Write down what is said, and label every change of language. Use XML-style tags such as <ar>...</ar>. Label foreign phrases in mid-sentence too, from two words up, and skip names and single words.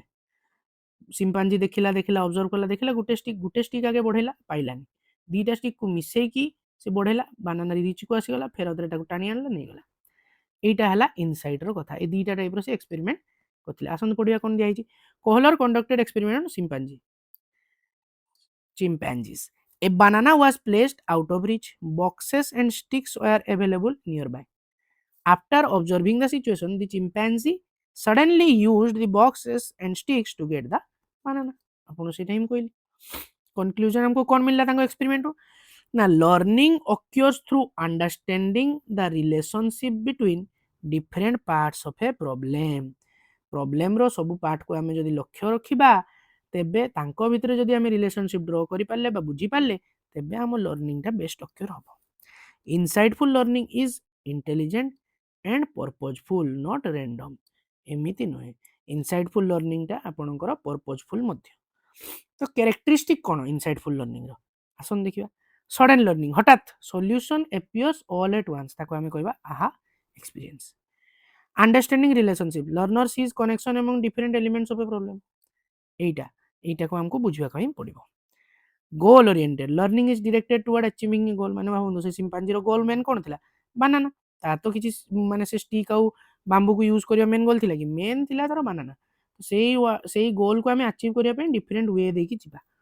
<or>ଚିମ୍ପାଞ୍ଜି ଦେଖିଲା ଦେଖିଲା ଅବଜର୍ଭ କଲା, ଦେଖିଲା ଗୋଟେ ଷ୍ଟିକ୍ ଆଗେ ବଢ଼େଇଲା, ପାଇଲାନି। ଦିଟା ଷ୍ଟିକ୍କୁ ମିଶେଇକି ସେ ବଢ଼େଇଲା,</or> <en>banana reach</en> <or>ଆସିଗଲା, ଫେର ଆଉଥରେ ତାକୁ ଟାଣି ଆଣିଲା, ନେଇଗଲା। এইটা ହେଲା ଇନସାଇଟ୍ର କଥା। এই ଦୁଇଟା ଟାଇପ୍ର ସେ ଏକ୍ସପେରିମେଣ୍ଟ କରିଥିଲେ। ଆସନ୍ତୁ ପଢ଼ିବା କ'ଣ ଦିଆହେଇଛି। କୋହଲର</or> <en>conducted experiment on chimpanzees. A banana was placed out of reach. Boxes and sticks were available nearby. After observing the situation, the chimpanzee suddenly used the boxes and sticks to get the banana.</en> <or>ଆପଣ ସେଇଟା ହିଁ କହିଲି। କନକ୍ଲୁଜନ ଆମକୁ କ'ଣ ମିଳିଲା ତାଙ୍କ ଏକ୍ସପେରିମେଣ୍ଟରୁ ନା,</or> <en>learning occurs through understanding the relationship between different parts of a problem.</en> <or>ପ୍ରୋବ୍ଲେମର ସବୁ ପାର୍ଟକୁ ଆମେ ଯଦି ଲକ୍ଷ୍ୟ ରଖିବା, ତେବେ ତାଙ୍କ ଭିତରେ ଯଦି ଆମେ</or> <en>relationship draw</en> <or>କରିପାରିଲେ ବା ବୁଝିପାରିଲେ, ତେବେ ଆମ ଲର୍ଣ୍ଣିଂଟା</or> <en>best occur</en> <or>ହେବ।</or> <en>Insightful learning is intelligent and purposeful, not random.</en> <or>ଏମିତି ନୁହେଁ,</or> <en>insightful learning</en> <or>ଆପଣଙ୍କର ପର୍ପଜଫୁଲ୍ ମଧ୍ୟ। ତ କ୍ୟାରେକ୍ଟରିଷ୍ଟିକ୍ କ'ଣ</or> <en>insightful learning,</en> <or>ଆସନ୍ତୁ ଦେଖିବା।</or> <en>sudden learning,</en> <or>ହଠାତ୍</or> <en>solution appears all at once,</en> <or>ତାକୁ ଆମେ କହିବା</or> <en>aha experience. Understanding relationship, learner sees connection among different elements of a problem।</en> <or>এইটাକୁ ଆମକୁ ବୁଝିବାକୁ ହିଁ ପଡ଼ିବ।</or> <en>Goal oriented, learning is directed toward achieving a goal.</en> <or>ମାନେ ଭାବନ୍ତୁ ସେ ଚିମ୍ପାଞ୍ଜିର</or> <en>goal main</en> <or>କ'ଣ ଥିଲା, ବାନାନା। ତାର ତ କିଛି ମାନେ ସେ ଷ୍ଟିକ୍ ଆଉ ବାମ୍ବୁକୁ ୟୁଜ୍ କରିବା</or> <en>main goal</en> <or>ଥିଲା କି, ମେନ୍ ଥିଲା ତାର ବାନାନା। ସେଇ ଗୋଲ୍କୁ ଆମେ ଆଚିଭ୍ କରିବା ପାଇଁ</or> <en>different way</en> <or>ଦେଇକି ଯିବା।</or>